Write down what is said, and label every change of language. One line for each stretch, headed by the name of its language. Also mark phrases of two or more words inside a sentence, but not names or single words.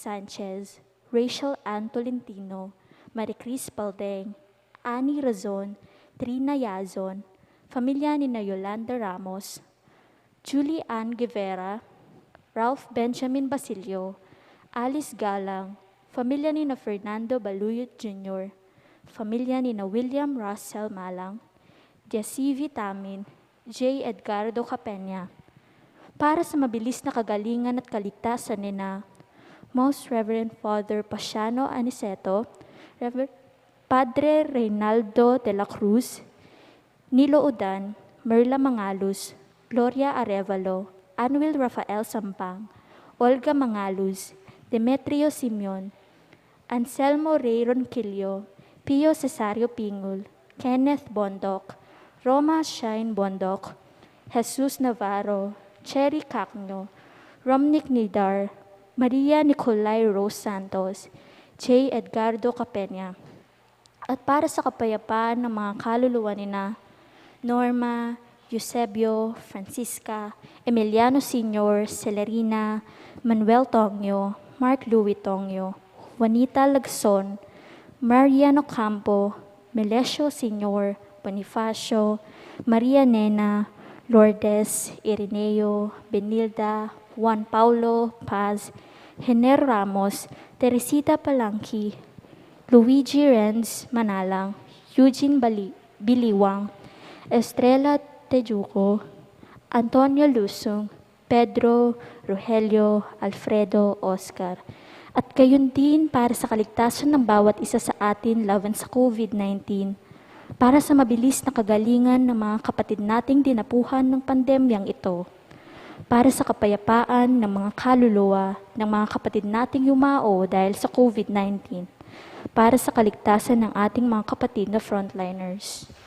Filipino: Sanchez, Rachel Ann Tolentino, Maricris Paldeng, Annie Razon, Trina Yazon, Pamilya ni na Yolanda Ramos, Julie Ann Guevara, Ralph Benjamin Basilio, Alice Galang, Pamilya ni na Fernando Baluyot Jr., Pamilya ni na William Russell Malang, Jesse Tamin, J. Edgardo Capenya. Para sa mabilis na kagalingan at kaligtasan ni na Most Reverend Father Pasiano Aniceto, Padre Reynaldo de la Cruz, Nilo Udan, Merla Mangalus, Gloria Arevalo, Anuel Rafael Sampang, Olga Mangalus, Demetrio Simeon, Anselmo Ray Ronquillo, Pio Cesario Pingul, Kenneth Bondoc, Roma Shine Bondoc, Jesus Navarro, Cherry Cacno, Romnick Nidar, Maria Nicolay Rose Santos, J. Edgardo Capenya. At para sa kapayapaan ng mga kaluluwa ni na Norma, Eusebio, Francisca, Emiliano Sr., Celerina, Manuel Tongyo, Mark Louis Tongyo, Juanita Lagson, Mariano Campo, Melesio Sr., Bonifacio, Maria Nena, Lourdes, Ireneo, Benilda, Juan Paulo Paz, Hener Ramos, Teresita Palanqui, Luigi Renz Manalang, Eugene Biliwang, Estrella Tejuco, Antonio Lusong, Pedro, Rogelio, Alfredo, Oscar. At gayon din para sa kaligtasan ng bawat isa sa atin laban sa COVID-19, para sa mabilis na kagalingan ng mga kapatid nating dinapuhan ng pandemyang ito, para sa kapayapaan ng mga kaluluwa ng mga kapatid nating yumao dahil sa COVID-19, para sa kaligtasan ng ating mga kapatid na frontliners.